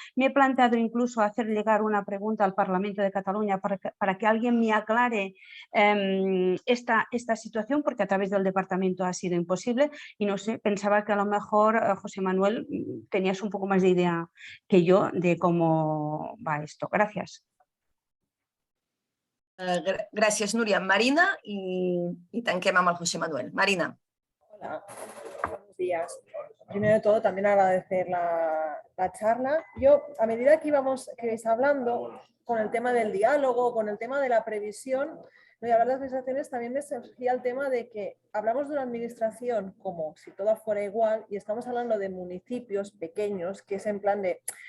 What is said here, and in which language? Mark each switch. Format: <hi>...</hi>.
<es>Me he planteado incluso hacer llegar una pregunta al Parlamento de Cataluña para que alguien me aclare esta situación, porque a través del departamento ha sido imposible y no sé, pensaba que a lo mejor, José Manuel, tenías un poco más de idea que yo de cómo va esto. Gracias.</es> <ca>Gràcies, Núria. Marina i tanquem amb el José Manuel. Marina.</ca> <es>Hola, buenos días. Primero de todo, también agradecer la charla. Yo, a medida que ibais hablando con el tema del diálogo, con el tema de la previsión, y hablar de las administraciones, también me surgía el tema de que hablamos de una administración como si todo fuera igual y estamos hablando de municipios pequeños, que es en plan de...</es>